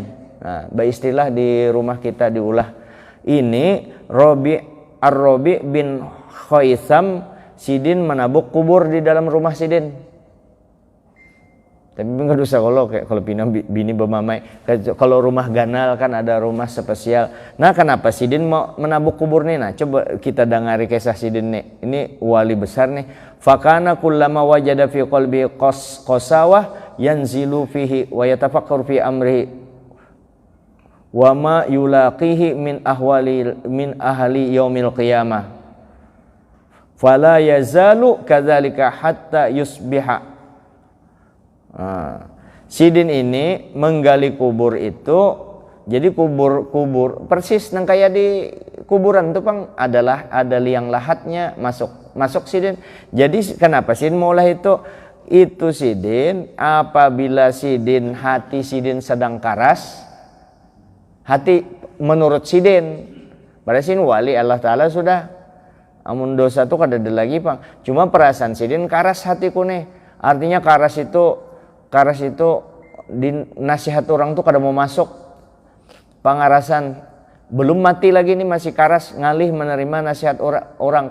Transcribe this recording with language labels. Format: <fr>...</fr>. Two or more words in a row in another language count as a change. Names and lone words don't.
<bjn>Nah, istilah di rumah kita diulah. Ini Rabi bin Khaitham sidin menabuk kubur di dalam rumah sidin. Tapi enggak usah kalau pinam bini bermamai. Kalau rumah ganal kan ada rumah spesial. Nah, kenapa sidin mau menabuk kubur nih? Nah, coba kita dengari kisah sidin nih. Ini wali besar nih.</bjn> <ar>فكان كلما وجد في قلبه قسوة ينزل فيه ويتفكر في أمره وما يلاقيه من أهل يوم القيامة. فلا يزال كذلك حتى يصبح.</ar> <bjn>Sidin ini menggali kubur itu, jadi kubur persis nang kayak di kuburan itu pang ada liang lahatnya masuk sidin. Jadi kenapa sidin mulai itu sidin apabila hati sidin sedang karas, hati menurut sidin pada sidin wali Allah Ta'ala sudah, amun dosa itu kada ada lagi pang, cuma perasaan sidin karas hatiku nih, artinya karas itu di nasihat orang tuh kada mau masuk pangarasan, belum mati lagi nih masih karas ngalih menerima nasihat orang.</bjn>